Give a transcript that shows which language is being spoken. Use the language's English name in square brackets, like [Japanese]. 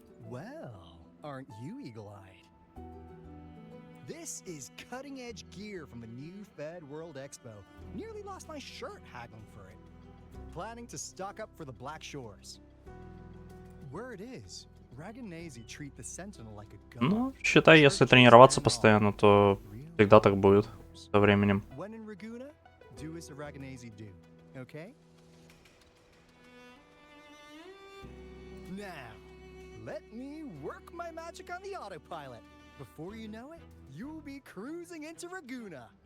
[English] Well, aren't you eagle-eyed? This is cutting-edge gear from the new Fed World Expo. Nearly lost my shirt haggling for it. Planning to stock up for the Black Shores. Word is, Raganese treat the Sentinel like a god. [Russian] Ну, считай, если тренироваться постоянно, то всегда так будет со временем. [English] When in Raguna, do as the Raganese do, okay? Now, let me work my magic on the autopilot. Before you know it, you'll be cruising into Raguna.